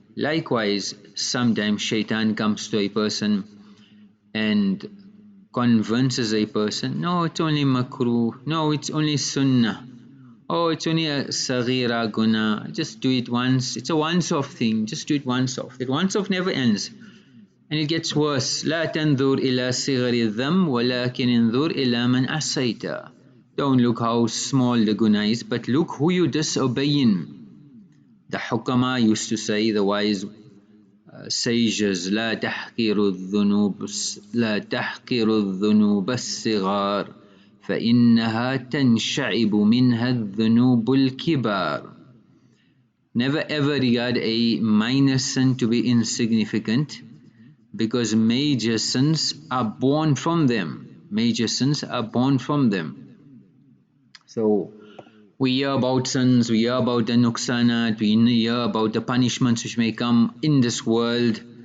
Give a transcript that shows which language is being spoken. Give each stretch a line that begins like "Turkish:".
English: Likewise, sometimes shaitan comes to a person and convinces a person, no, it's only makruh, no, it's only sunnah, oh, it's only a saghira guna, just do it once, it's a once-off thing, just do it once-off. That once-off never ends, and it gets worse.
Arabic: لا تنظر إلى صغر الذنب ولكن انظر إلى من عصيت.
English: Don't look how small the guna is, but look who you disobeying. The hukama used to say, the wise sages,
Arabic: لا تحقر الذنوب الصغار فإنها تنشعب منها الذنوب الكبار.
English: Never ever regard a minor sin to be insignificant, because major sins are born from them. Major sins are born from them. So we hear about sins, we hear about the nuqsanat, we hear about the punishments which may come in this world.